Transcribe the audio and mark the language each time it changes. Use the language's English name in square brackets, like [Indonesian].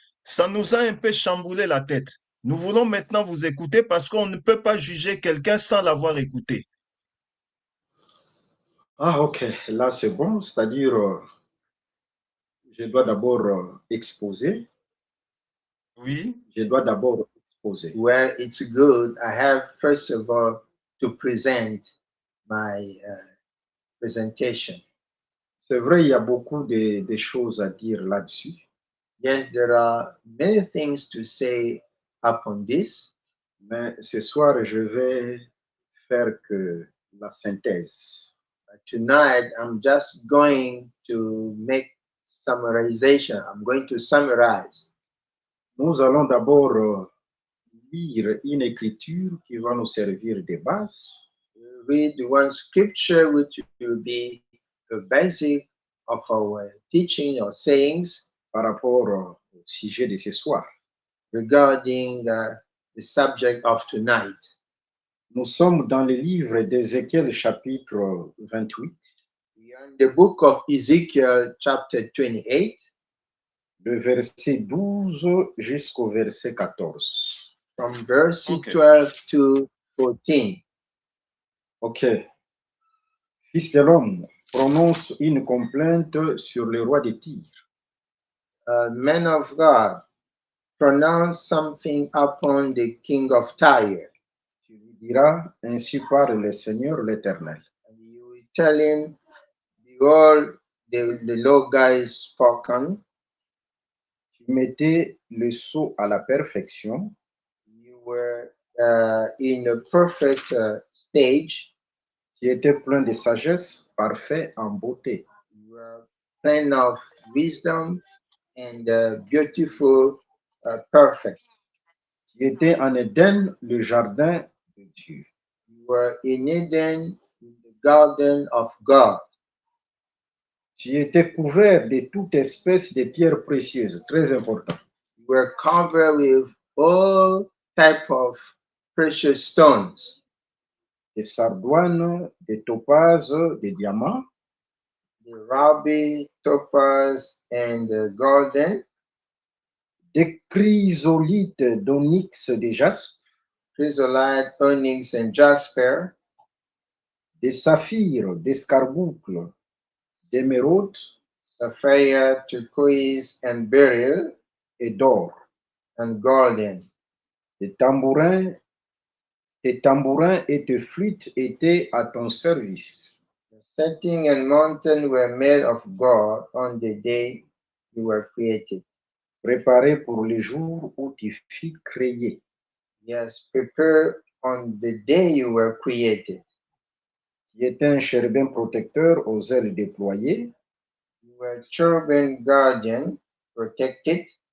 [French] Ça nous a un peu chamboulé la tête. Nous voulons maintenant vous écouter parce qu'on ne peut pas juger quelqu'un sans l'avoir écouté. Ah, ok. Là, c'est bon. C'est-à-dire, je dois d'abord exposer. Oui. Je dois d'abord exposer. [English] Well, it's good. I have, first of all, to present my presentation. [French] C'est vrai, il y a beaucoup de choses à dire là-dessus. [English] Yes, there are many things to say upon this. [French] Mais ce soir, je vais faire que la synthèse. [English] Tonight, I'm just going to make summarization. I'm going to summarize. [French] Nous allons d'abord lire une écriture qui va nous servir de base. [English] Read one scripture which will be the basic of our teaching or sayings [French] par rapport au sujet de ce soir. [English] Regarding the subject of tonight. [French] Nous sommes dans le livre d'Ézéchiel chapitre 28. [English] We are in the book of Ezekiel chapter 28. [French] Le verset 12 jusqu'au verset 14. [English] from verse Ok. 12 to 14. Ok. [French] Fils de l'homme, prononce une complainte sur le roi de Tyr. [English] Men of God, pronounce something upon the king of Tyre. [French] Tu lui diras, ainsi parle le Seigneur l'Éternel. [English] And you will tell him, behold, the Lord God is spoken. [French] Tu mettais le sceau à la perfection, [English] You were in a perfect stage. [French] tu étais plein de sagesse, parfait en beauté. [English] You were plain of wisdom and beautiful, perfect. [French] Tu étais en Éden, le jardin de Dieu. [English] You were in Eden, in the garden of God. [French] Tu étais couvert de toute espèce de pierres précieuses, très important. [English] You were covered with all type of precious stones, [French] Des sardoines, des topazes, des diamants, [English] the ruby, topaz, and the golden, [French] des chrysolites, d'onyx, de jaspe, [English] chrysolite, onyx, and jasper, [French] des saphirs, d'escarboucles, d'émeraudes [English] sapphire, turquoise, and beryl, [French] et d'or. [English] and golden. [French] Tes tambourins et tes flûtes étaient à ton service. [English] The setting and mountain were made of God on the day you were created. [French] Préparés pour le jour où tu fus créé. [English] Yes, prepare on the day you were created. [French] Tu étais un chérubin protecteur aux ailes déployées. [English] You were cherubim guardian, protected.